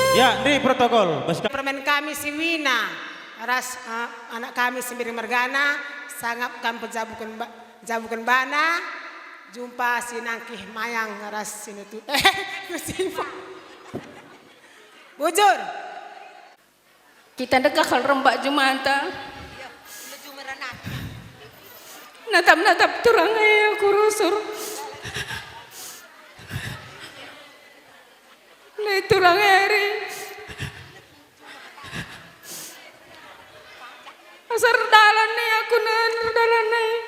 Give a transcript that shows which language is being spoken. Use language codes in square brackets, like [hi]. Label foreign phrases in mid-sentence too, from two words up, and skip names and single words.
[id] Bisa di protokol. [btx] Permen kami si Wina, ras anak kami Sembiring Mergana, sangat kami jabukan bana, jumpa si Nangkih Mayang ras sini tuh. Bujur. Kita dekakal rembak Jumata. Natap-natap turang ay aku rusur. Lai turang eri. Asar dalan ni aku nan dalan ni.